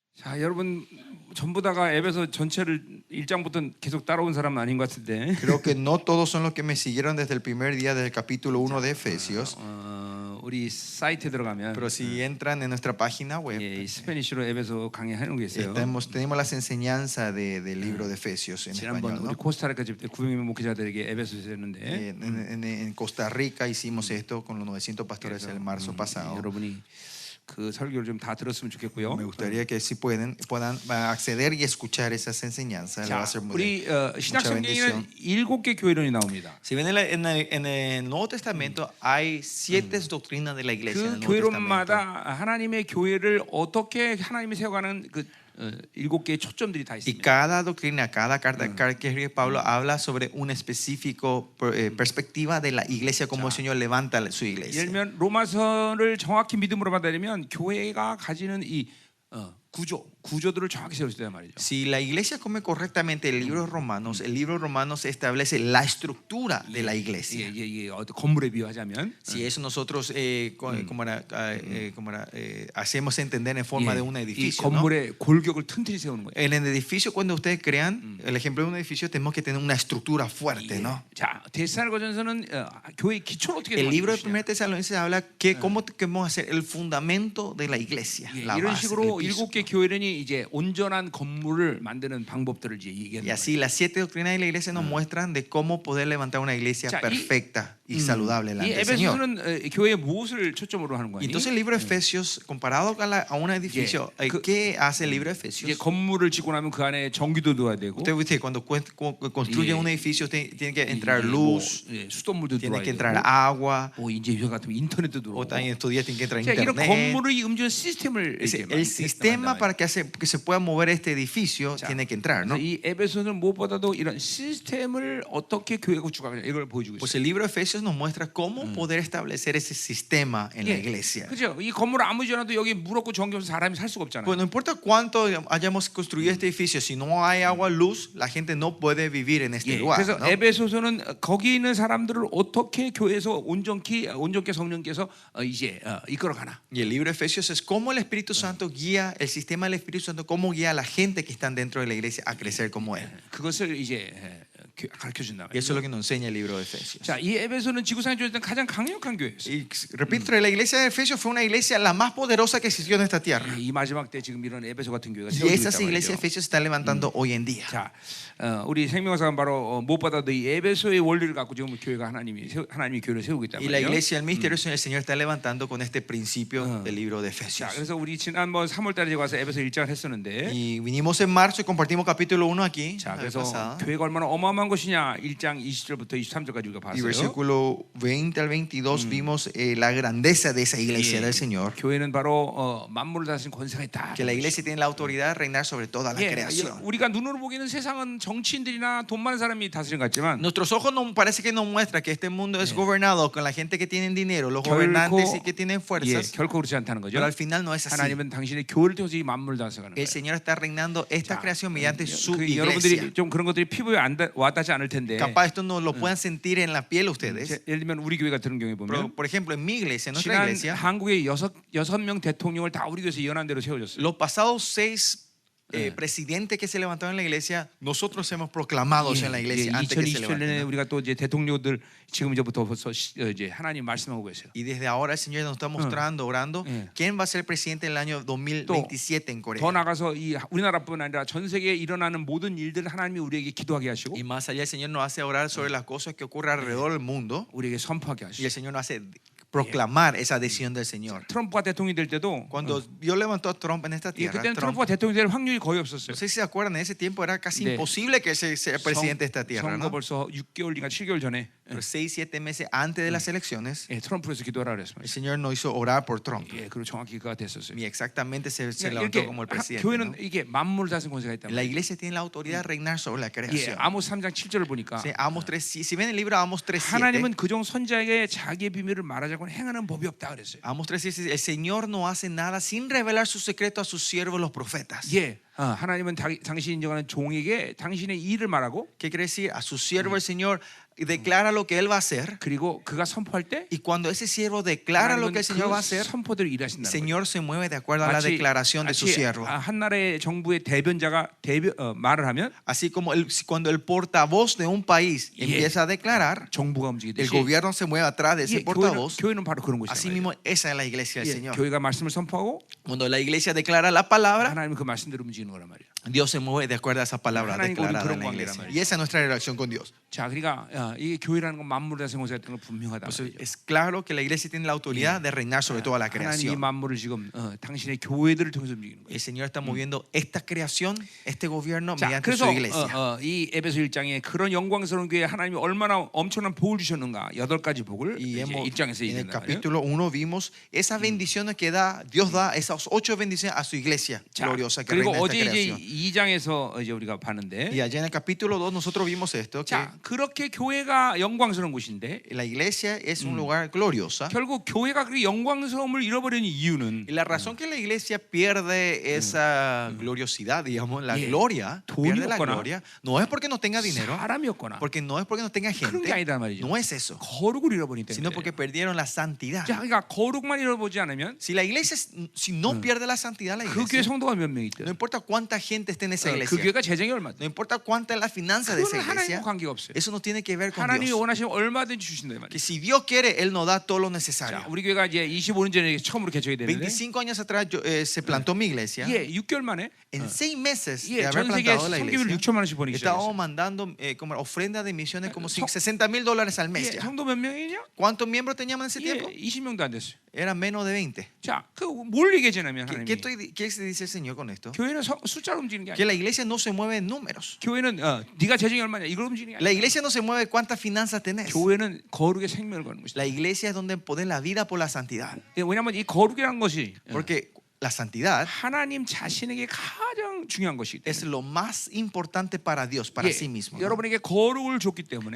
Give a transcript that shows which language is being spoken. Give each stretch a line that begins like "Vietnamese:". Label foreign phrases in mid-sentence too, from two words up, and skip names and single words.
Korean: 자, 여러분 전부 다가 에베소 전체를 1장부터 계속 따라온 사람은 아닌 것 같은데.
Spanish: Creo que no todos son los que me siguieron desde el primer día del capítulo 1 de Efesios.
Korean: 우리 사이트에 들어가면
Spanish: Pero si entran en nuestra página web,
Korean: 예, 이 스페니쉬로 에베소 강의하는 게 있어요.
Spanish: tenemos las enseñanzas del libro de Efesios en
Korean: 지난번
Spanish: español,
Korean: 우리
Spanish: ¿no?
Korean: 코스타리카 집회 900명 목회자들에게 에베소에서 했는데
Spanish: En Costa Rica hicimos esto con los 900 pastores el marzo pasado.
Korean: 여러분이 그 설교를 좀 다 들었으면 좋겠고요.
Spanish: Me gustaría que si puedan acceder y escuchar esas enseñanzas. Le va a
Korean: 자,
Spanish: ser
Korean: 우리
Spanish: mucha
Korean: 신약 성경에는
Spanish: bendición.
Korean: 7개 교회론이 나옵니다.
Spanish: Si ven en el Nuevo Testamento hay 7 doctrinas de la iglesia. En
Korean: 그
Spanish: el Nuevo Testamento.
Korean: 교회론마다 하나님의 교회를 어떻게 하나님이 세워가는 그 7개의 초점들이 다
Spanish: Y
Korean: 있습니다.
Spanish: cada doctrina, cada carta que escribe Pablo habla sobre una específica perspectiva de la iglesia, como el Señor levanta su
Korean: 예를
Spanish: iglesia.
Korean: 들면 로마서를 정확히 믿음으로 받아들이면 교회가 가지는 이 구조들을 정확히 세울 수 있단 말이죠.
Spanish: Si la iglesia come correctamente el libro de Romanos establece la estructura de la iglesia.
Korean: 예, 건물에 비유하자면
Spanish: Si eso nosotros hacemos entender en forma de un
Korean: 이
Spanish: edificio, ¿no?
Korean: 건물의 골격을 튼튼히 세우는 거예요.
Spanish: En el edificio, cuando ustedes crean el ejemplo de un edificio, tenemos que tener una estructura fuerte, ¿no?
Korean: 자, 데살로니가전서는 교회의 기초를 어떻게
Spanish: El libro de
Korean: 만드느냐.
Spanish: 1 Tesalonicenses habla que cómo queremos hacer el fundamento de la iglesia, la
Korean: 이런
Spanish: base,
Korean: 식으로
Spanish: el piso.
Korean: 7개 교회론이 이제 온전한 건물을 만드는 방법들을 이제
Spanish: Y
Korean: 얘기하는
Spanish: así las 7 doctrinas de la iglesia nos muestran de cómo poder levantar una iglesia
Korean: 자,
Spanish: perfecta y saludable
Korean: 이
Spanish: delante del Señor.
Korean: 에베소서는 교회의 무엇을 초점으로 하는 거예요?
Spanish: Y entonces el libro de Efesios, comparado a un edificio, ¿qué hace el libro de
Korean: 이제
Spanish: Efesios?
Korean: 건물을 짓고 나면 그 안에 전기도 넣어야 되고
Spanish: Usted, cuando construye un edificio, tiene que entrar
Korean: 뭐,
Spanish: luz,
Korean: 수돗물도
Spanish: tiene
Korean: 들어야
Spanish: que
Korean: 되고
Spanish: entrar agua,
Korean: 이제 요즘 같으면 인터넷도 들어오고
Spanish: o también estos días tiene que entrar
Korean: 자, 이런
Spanish: internet.
Korean: 건물의 움직이는 시스템을
Spanish: El sistema para que se pueda mover este edificio
Korean: 자,
Spanish: tiene que entrar, ¿no?
Korean: 이 에베소는 무엇보다도 이런 시스템을 어떻게 교회가 구축하느냐 이걸 보여주고
Spanish: Pues
Korean: 있어요.
Spanish: el libro de Efesios nos muestra cómo poder establecer ese sistema en la iglesia.
Korean: 그렇죠. 이 건물 아무리 지어놔도 여기 물 없고 전기 없어서 사람이 살 수가 없잖아요.
Spanish: Pues no importa cuánto hayamos construido este edificio, si no hay agua, luz, la gente no puede vivir en este lugar,
Korean: 그래서
Spanish: ¿no?
Korean: 에베소서는 거기 있는 사람들을 어떻게 교회에서 온전케 성령께서 이제 이끌어가나.
Spanish: Y el libro de Efesios es cómo el Espíritu Santo guía, el sistema del Espíritu Santo, cómo guía a la gente que están dentro de la iglesia a crecer como Él.
Korean: 그것을 이제 가르쳐 준다.
Spanish: Y eso es lo que nos enseña el libro de Efesios.
Korean: 자, 이 에베소는 지구상에 존재했던 가장 강력한 교회였어요.
Spanish: Y repito, la iglesia de Efesios fue una iglesia la más poderosa que existió en esta tierra.
Korean: 이 마지막 때 지금 이런 에베소 같은 교회가
Spanish: Y
Korean: 세워지고
Spanish: esas
Korean: 있단
Spanish: iglesias de
Korean: 말이죠.
Spanish: Efesios se están levantando hoy en día.
Korean: 자, 우리 생명사가 바로 무엇보다도 이 에베소의 원리를 갖고 지금 교회가 하나님이 교회를 세우고 있단
Spanish: Y la
Korean: 말이에요.
Spanish: iglesia, el misterio del Señor está levantando con este principio del libro de
Korean: 자,
Spanish: Efesios.
Korean: 그래서 우리 지난번 3월달에 와서 에베소 1장을 했었는데,
Spanish: Y vinimos en marzo y compartimos capítulo 1 aquí.
Korean: 자,
Spanish: la vez
Korean: 그래서
Spanish: pasada.
Korean: 교회가 얼마나 어마어마한 것이냐 1장 20절부터 23절까지 우리가
Spanish: Y
Korean: 봤어요.
Spanish: versículo 20 al 22 vimos la grandeza de esa iglesia del Señor.
Korean: 교회는 바로 만물을 다스린 권세가 있다.
Spanish: Que la iglesia tiene la autoridad de reinar sobre toda la creación.
Korean: 우리가 눈으로 보기에는 세상은 정치인들이나 돈 많은 사람이 다스린 것 같지만
Spanish: Nuestros ojos no, parece que nos muestra que este mundo es gobernado con la gente que tiene dinero, los gobernantes y que tienen fuerzas.
Korean: 결코 그렇지 않다는 거죠.
Spanish: Pero al final no es así.
Korean: 하나님은 당신의 교회를 통해서 이 만물을 다스려가는 거예요.
Spanish: El Señor está reinando esta creación mediante su
Korean: 여러분들이
Spanish: iglesia.
Korean: 좀 그런 것들이 피부에 와닿지 않을 텐데.
Spanish: Capaz esto no lo puedan sentir en la piel ustedes.
Korean: 예를 들면 우리 교회 같은 경우에
Spanish: Pero,
Korean: 보면
Spanish: por ejemplo, en mi iglesia, en nuestra
Korean: 지난
Spanish: iglesia,
Korean: 한국의 여섯 명 대통령을 다 우리 교회에서 예언한 대로 세워졌어요.
Spanish: los pasados 6 presidentes que se levantaron en la iglesia, nosotros hemos proclamado en la iglesia antes que se
Korean: 2027년에
Spanish: levanten.
Korean: 우리가 또 이제 대통령들 지금 이제부터 벌써 이제 하나님 말씀하고 계세요.
Spanish: Y desde ahora el Señor nos está mostrando, orando, quién va a ser presidente en el año 2027 en Corea.
Korean: 더 나가서 이 우리나라뿐 아니라 전 세계에 일어나는 모든 일들 하나님이 우리에게 기도하게 하시고
Spanish: Y más allá el Señor nos hace orar sobre las cosas que ocurren alrededor del mundo.
Korean: 우리에게 선포하게
Spanish: Y
Korean: 하시고.
Spanish: el Señor nos hace proclamar esa decisión del Señor.
Korean: 트럼프가 대통령이 될 때도
Spanish: Cuando Dios levantó a Trump en esta
Korean: 예,
Spanish: tierra,
Korean: 그때는
Spanish: Trump,
Korean: 트럼프가 대통령이 될 확률이 거의 없었어요.
Spanish: no sé si se acuerdan, en ese tiempo era casi
Korean: 네.
Spanish: imposible que él sea presidente de esta tierra,
Korean: 선거
Spanish: ¿no?
Korean: 벌써 6개월인가 7개월 전에
Spanish: Pero 6-7 meses antes de las elecciones,
Korean: 예, 트럼프에서 기도하라 그랬어요.
Spanish: el Señor nos hizo orar por Trump.
Korean: 예, 그리고 정확히 그가 됐었어요.
Spanish: Y exactamente se
Korean: 그러니까
Spanish: levantó
Korean: 이렇게
Spanish: como el presidente,
Korean: 교회는
Spanish: ¿no?
Korean: 이게 만물을 다스린 권세가 있다.
Spanish: La iglesia tiene la autoridad de reinar sobre la
Korean: 예,
Spanish: creación.
Korean: 아모스 3장 7절을 보니까
Spanish: Sí, Amos 3, si ven el libro Amos 3:7,
Korean: 하나님은 그종 선자에게 자기의 비밀을 말하자고는 행하는 법이 없다 그랬어요.
Spanish: Amos 3:7, el Señor no hace nada sin revelar su secreto a sus siervos los profetas.
Korean: 예, 하나님은 당신이 인정하는 종에게 당신의 일을 말하고
Spanish: ¿Qué quiere decir? A su siervo el Señor declara lo que él va a hacer.
Korean: 그리고 그가 선포할 때
Spanish: Y cuando ese siervo declara lo que
Korean: 하나님은
Spanish: el Señor va a
Korean: 그
Spanish: hacer,
Korean: 선포대로
Spanish: el
Korean: 일하신다는 거예요.
Spanish: Señor se mueve de acuerdo a la declaración de su siervo.
Korean: 한 나라의 정부의 대변자가 말을 하면
Spanish: Así como cuando el portavoz de un país empieza a declarar,
Korean: 정부가
Spanish: el
Korean: 움직이듯이
Spanish: gobierno se mueve atrás de ese portavoz.
Korean: 교회는 바로 그런
Spanish: Así
Korean: 곳이에요.
Spanish: mismo esa es la iglesia del Señor.
Korean: 교회가 말씀을 선포하고
Spanish: Cuando la iglesia declara la palabra,
Korean: 하나님은 그 말씀대로 움직이는 거란 말이에요.
Spanish: Dios se mueve de acuerdo a esa palabra
Korean: 하나님과 우리는
Spanish: declarada
Korean: 그런
Spanish: en la
Korean: 관계란
Spanish: iglesia.
Korean: 말이에요.
Spanish: Y esa es nuestra relación con Dios.
Korean: 자, 그러니까 이게 교회라는 건 만물의 생명사였던 건 분명하다.
Spanish: Pues es claro que la iglesia tiene la autoridad de reinar sobre toda la
Korean: 하나님이
Spanish: creación.
Korean: 만물을 지금 당신의 교회들을 통해서 움직이는 거예요.
Spanish: El Señor está moviendo esta creación, este gobierno
Korean: 자,
Spanish: mediante su
Korean: 그래서
Spanish: iglesia.
Korean: 이 에베소 1장에 그런 영광스러운 교회에 하나님이 얼마나 엄청난 복을 주셨는가 8가지 복을
Spanish: Y
Korean: 이제 1장에서
Spanish: en el
Korean: 얘기한단 말이에요.
Spanish: capítulo 1 vimos esas bendiciones que Dios da, esas 8 bendiciones a su iglesia
Korean: 자,
Spanish: gloriosa que
Korean: 그리고
Spanish: reina esta
Korean: 어제 이제
Spanish: creación.
Korean: 2장에서 이제 우리가 봤는데
Spanish: Y allá en el capítulo 2 nosotros vimos esto, que
Korean: 자, 그렇게 교회가 영광스러운 곳인데
Spanish: la iglesia es un lugar gloriosa.
Korean: 결국 교회가 그 영광스러움을 잃어버리는 이유는
Spanish: Y la razón que la iglesia pierde esa gloriosidad, digamos, la Yeah. gloria, pierde la
Korean: 돈이었거나,
Spanish: gloria, no es porque no tenga dinero,
Korean: 사람이었거나
Spanish: porque no es porque no tenga
Korean: 그런 게
Spanish: gente,
Korean: 아니란 말이죠.
Spanish: no es eso,
Korean: 거룩을 잃어버린
Spanish: sino
Korean: 때문에.
Spanish: porque perdieron la santidad.
Korean: 자, 그러니까 거룩만 잃어보지 않으면
Spanish: Si la iglesia, si no pierde la santidad, la
Korean: 그 교회
Spanish: iglesia,
Korean: 성도가 몇 명
Spanish: no
Korean: 있든
Spanish: importa cuánta gente esté en esa
Korean: 그
Spanish: iglesia,
Korean: 교회가 재정이
Spanish: no
Korean: 얼마든
Spanish: importa cuánta es la finanza de esa
Korean: 그거는 하나님과
Spanish: iglesia,
Korean: 관계가 없어요.
Spanish: eso no tiene que ver con
Korean: 하나님이
Spanish: Dios.
Korean: 원하시면 얼마든지 주신다
Spanish: Que
Korean: 말이에요.
Spanish: si Dios quiere, Él nos da todo lo necesario.
Korean: 자, 우리 교회가 이제 25년 전에 처음으로 개척이 됐는데
Spanish: 25 años atrás se plantó mi iglesia.
Korean: 예, 6개월 만에
Spanish: En 6 meses de
Korean: 예,
Spanish: haber
Korean: 전 세계
Spanish: plantado la
Korean: 성교비를
Spanish: iglesia,
Korean: 6천만 원씩 버리기
Spanish: estábamos
Korean: 시작했어요.
Spanish: mandando como ofrenda de misiones como
Korean: 성-
Spanish: $60,000 al mes.
Korean: 예,
Spanish: Ya.
Korean: 성도 몇 명이냐?
Spanish: ¿Cuántos miembros teníamos en ese
Korean: 예,
Spanish: tiempo?
Korean: 20명도 안 됐어요.
Spanish: Eran menos de 20.
Korean: 자, 뭘 얘기하냐면 하나님이
Spanish: ¿Qué se dice el Señor con esto?
Korean: 교회는 숫자로 움직이는 게
Spanish: Que
Korean: 아니야.
Spanish: la iglesia no se mueve en números.
Korean: 교회는 네가 재정이 얼마냐 이걸 움직이는 게
Spanish: La
Korean: 아니야.
Spanish: iglesia no se mueve cuántas finanzas tenés.
Korean: 교회는 거룩의 생명을 거는 것이다.
Spanish: La iglesia es donde poner la vida por la santidad.
Korean: 예, 왜냐하면 이 거룩이라는 것이
Spanish: Porque la santidad
Korean: 하나님 자신에게 가장 중요한 것이기
Spanish: es
Korean: 때문에
Spanish: lo más importante para Dios, para
Korean: 예,
Spanish: sí mismo. ¿no?
Korean: 여러분에게 거룩을 줬기 때문에